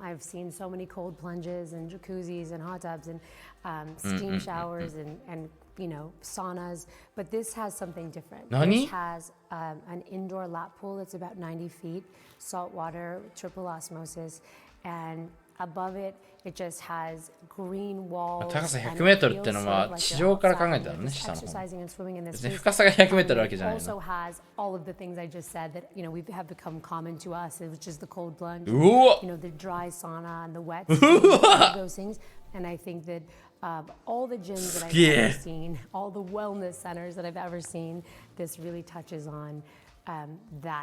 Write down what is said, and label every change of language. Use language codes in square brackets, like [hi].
[en] I've seen so many cold plunges and jacuzzis and hot tubs and steam showers and you know saunas. But this has something different. This has an indoor lap pool that's about 90 feet, salt water, triple osmosis. And above it, it just has green walls. [ja] 高さ100メートルってのは地上から考えたのね、下の方。別に深さが100メートルわけじゃないの。 [en] Also has all of the things I just said that we have become common to us, which is the cold plunge, うわ the dry sauna and the wet sauna, those things. And I think that all the gyms that I've ever seen, all the wellness centers that I've ever seen, this really touches on that.